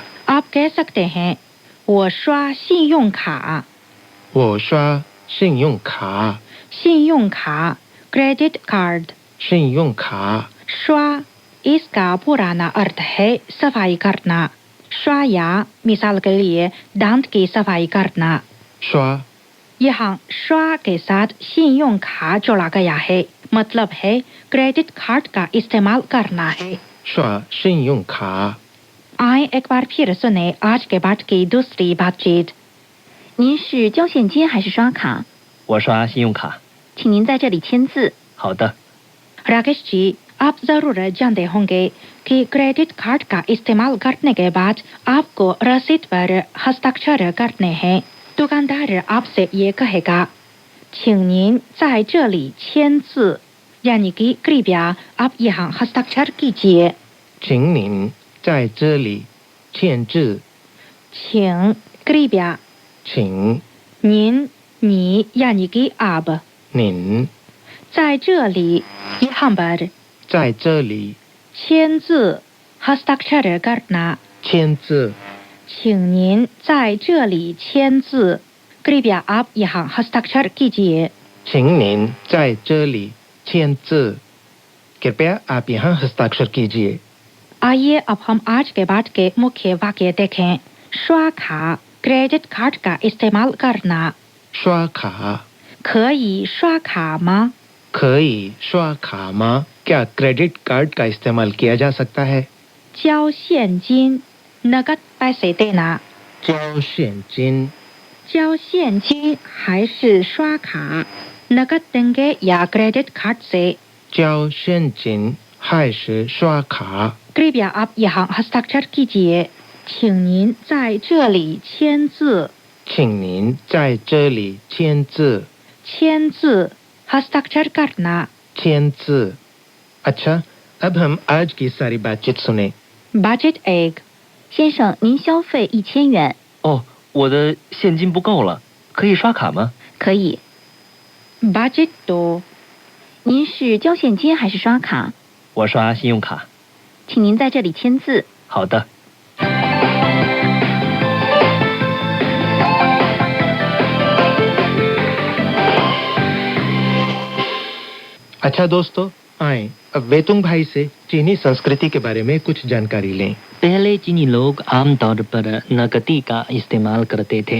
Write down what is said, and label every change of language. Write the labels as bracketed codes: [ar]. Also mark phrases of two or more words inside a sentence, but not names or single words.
[hi] आप कह सकते हैं [zh] 我刷信用卡我刷信用卡， [en] 信用卡 credit card [zh] 信用卡， [hi] श्वा इसका पुराना अर्थ है सफाई करना श्वाया मिसाल के लिए दांत की सफाई करना [zh] 刷 [hi] यहाँ श्वा के साथ 信用卡 जोड़ा गया है मतलब है क्रेडिट कार्ड का इस्तेमाल करना है [zh] 刷信用卡。 [hi] आए एक बार फिर सुने आज के पाठ की दूसरी बातचीत [zh] 您是交现金还是刷卡？我刷信用卡。请您在这里签字。好的。 [hi] राकेश जी आप जरूर जानते होंगे कि [en] credit card [hi] का इस्तेमाल करने के बाद आपको रसीद पर हस्ताक्षर करने हैं दुकानदार आपसे ये कहेगा [zh] 请您在这里签字 [hi] यानी कि कृपया आप यहाँ हस्ताक्षर कीजिए [zh] 请您在这里签字。 [hi] 请 कृपया [zh] 请 [hi] 您你 यानी कि आप [zh] 您在这里 [hi] यहाँ पर [zh] 在这里 [hi] 签字 हस्ताक्षर करना [zh] 签字。请您在这里签字 [hi] कृपया आप यहाँ हस्ताक्षर कीजिए [zh] 请您在这里签字。 [hi] कृपया आप यहाँ हस्ताक्षर कीजिए। आइए अब हम आज के पाठ के मुख्य वाक्य देखें श्वाखा [en] credit card [hi] का इस्तेमाल करना [zh] 刷卡可以刷卡吗可以刷卡吗？ [hi] क्या [en] credit card [hi] का इस्तेमाल किया जा सकता है? [zh] 交现金 [hi] नकद पैसे देना [zh] 交现金交现金还是刷卡 [hi] नकद देंगे या [en] credit card [hi] से [zh] 交现金还是刷卡？ [hi] कृपया आप यहाँ हस्ताक्षर कीजिए [zh] 请您在这里签字请您在这里签字。 [hi] 签字 हस्ताक्षर करना 签字。अच्छा, अब हम आज की सारी बातचीत सुने। बजट एक [zh] 先生，您消费1000元，哦，我的现金不够了，可以刷卡吗？可以。 [hi] बजट दो [zh] 您是交现金还是刷卡？我刷信用卡。请您在这里签字。好的。 [hi] अच्छा दोस्तों, आए अब वेतुंग भाई से चीनी संस्कृति के बारे में कुछ जानकारी लें। पहले चीनी लोग आमतौर पर नकदी का इस्तेमाल करते थे।